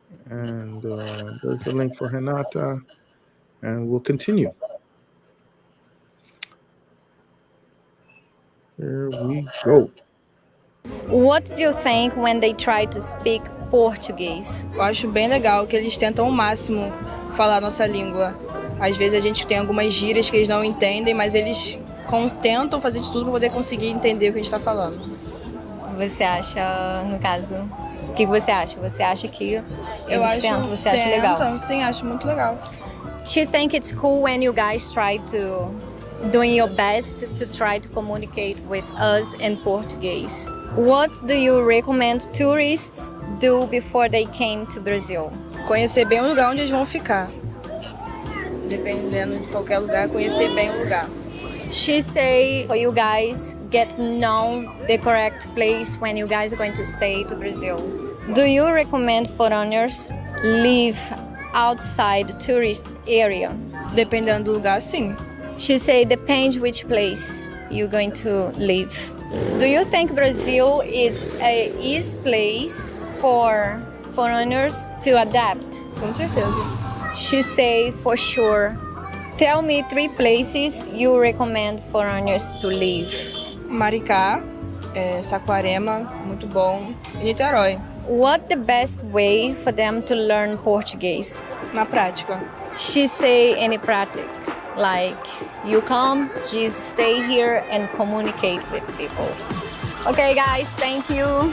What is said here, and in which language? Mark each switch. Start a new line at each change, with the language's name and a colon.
English: And there's the link for Hinata. And we'll continue. Here we go. What do you think when they try to speak Portuguese?
Portuguese: Eu acho bem legal que eles tentam ao máximo falar nossa língua. Às vezes a gente tem algumas gírias que eles não entendem, mas eles tentam fazer de tudo para poder conseguir entender o que a gente está falando. Você acha, no caso, o que você acha? Você acha que Eu eles acho, tentam? Você acha legal? tentam, sim, acho muito legal.
English: Do you think it's cool when you guys try to doing your best to try to communicate with us in Portuguese? What do you recommend tourists do before they came to Brazil?
Portuguese: Conhecer bem o lugar onde eles vão ficar. Dependendo de qualquer lugar, conhecer bem o lugar.
English: She say for you guys get know the correct place when you guys are going to stay to Brazil. Do you recommend foreigners live outside the tourist area?
Portuguese: Dependendo do lugar, sim.
English: She say depends which place you're going to live. Do you think Brazil is a easy place for foreigners to adapt?
Portuguese: Com certeza.
English: She say for sure. Tell me 3 places you recommend foreigners to live.
Portuguese: Maricá, Saquarema, muito bom. E Niterói,
English: What the best way for them to learn Portuguese?
Portuguese: na prática.
English: She say any practice, like you come, just stay here and communicate with people. Okay, guys, thank you.